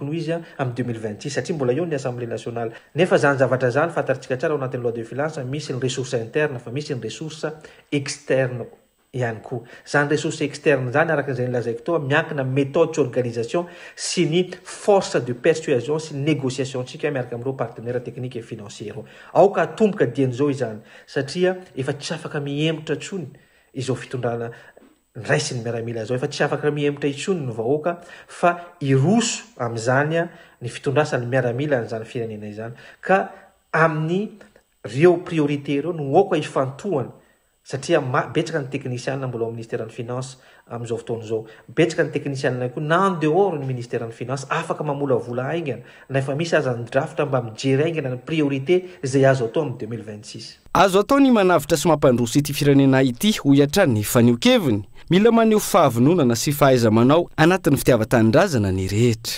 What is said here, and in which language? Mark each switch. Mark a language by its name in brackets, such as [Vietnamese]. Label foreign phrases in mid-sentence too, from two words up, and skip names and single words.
[Malagasy] ho izy a amin'ny 2026 satria mbola eo ny [French] assemblée nationale [Malagasy] nefa zany zavatra zany fantaritsika tsara ao anatin'ny [French] loi de finance [Malagasy] misy ny [French] ressource interne [Malagasy] fa misy ny [French] ressource externe [Malagasy] ihany koa zany [French] ressource externe [Malagasy] zany araka izay nilazaiko toa miankina méthode sy organisation sy ny [French] force de persuasion [Malagasy] sy négociation tsika miaraka amin'ireo [French] partenaire technique et financier [Malagasy] ao ka tomboka dian'izao izany satria efa tsy afaka mihemotra tsony izao fitondrana raisy ny miaramila zao efa tsy afaka mihemotra itsony ny vahoaka fa iroso amin'izany a ny fitondrasany miaramila n'izany firenena izany ka amin'ny reo priorité reo no aoka ifantohana satria betsaka ny technicienne mbola ao ministère ny finance amin'izao fotoana zao betsaka ny technicienne koa na [French] en dehors [Malagasy] ny ministère ny finance afaka mamola vola haingana na efa misy aza ny draft mba mijery haingana ny priorité izay azo atao amin'ny 2026 azo atao ny manavitra sy mampandroso ity firenena ity ho iatrany faneokeviny mila maneho fahavinonana sy fahaiza-manao anatin'ny fitiavan-tanindrazana ny rehetra